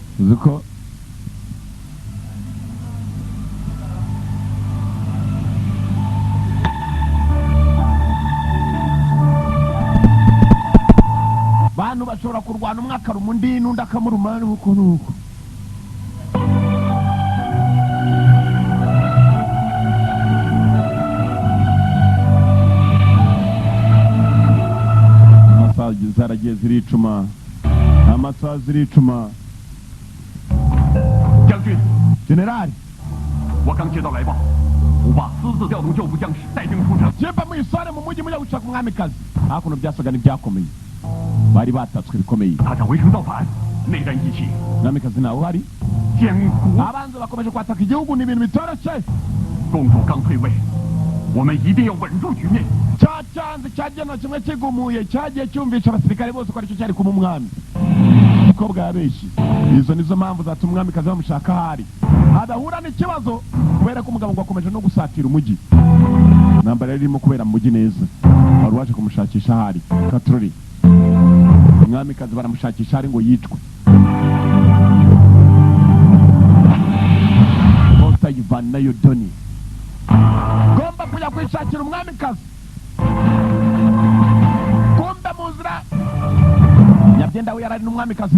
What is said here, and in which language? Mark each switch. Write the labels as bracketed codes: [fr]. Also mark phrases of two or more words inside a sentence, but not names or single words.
[rw] uko bantu bashobora kurwana umwe akaruma undi n'undi akamuruma nuko nuko amasaha zaragiye ziricuma amasaha ziricuma [zh] 将军， [rw] generali [zh] 我刚接到来报，我爸私自调动旧部将士带兵出征。 [rw] jemba mwisare mu mujyi mujya gushaka umwamikazi hakuno byasaga n'ibyakomeye bari batatswe bikomeye [zh] 他想围城造反，内战一起， [rw] umwamikazi nawe uhari [zh] 艰苦。 [rw] abanzi bakomeje kwataka igihugu ni ibintu bitoroshye [zh] 公主刚退位，我们一定要稳住局面。 [rw] cya cyanze cyagena kimwe kigumuye cyagiye cyumvisha abasirikare bose ko aricyo cyari kuba umwami umukobwa yabeshye izo nizo mpamvu zatuma umwamikazi bamushaka ahari adahura n'ikibazo kubera ko umugabo ngo akomeje no gusatira umujyi intambara yari irimo kubera mu mujyi neza wari waje kumushakisha ahari katurori umwamikazi baramushakisha ahari ngo yicwe Bosta Ivan nayo Doni gomba kujya kwishakira umwamikazi kumbe mu nzira nyabyenda we yarari n'umwamikazi